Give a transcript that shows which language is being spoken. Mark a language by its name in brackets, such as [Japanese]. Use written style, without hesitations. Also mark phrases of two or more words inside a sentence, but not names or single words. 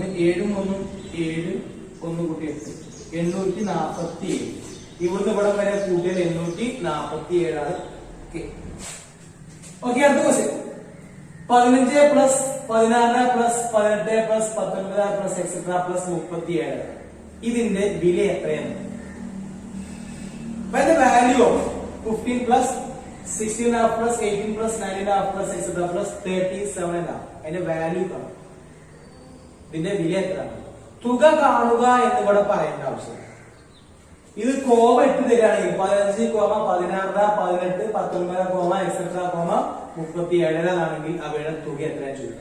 [Malayalam] 7ഉം 1ഉം 7 1 കൂട്ടി 8 847. ഇവിടുന്ന് ഇവിടെ വരെ കൂട്ടിയാൽ 847 ആണ്. ഓക്കെ, അടുത്ത ക്വസ്റ്റ്യൻ. [English] 15 plus 16 plus 18 plus 19 plus etcetera plus 37. [Malayalam] ഇതിന്റെ വില എത്രയാണ്? [English] By the value of 15 plus 16.5 plus 18 plus 19.5 plus etc plus 37.5. [Malayalam] അതിന്റെ വാല്യൂ കാണും. ഇതിന്റെ വില എത്രയാണ്? തുക കാണുക എന്ന് ഇവിടെ പറയേണ്ട ആവശ്യമില്ല. ഇത് കോമ ഇട്ട് തരികയാണെങ്കിൽ 15, 16, 18, 19, എക്സെട്ര 37 ആണെങ്കിൽ അവയുടെ തുക എത്രയാണ് ചോദിക്കുക.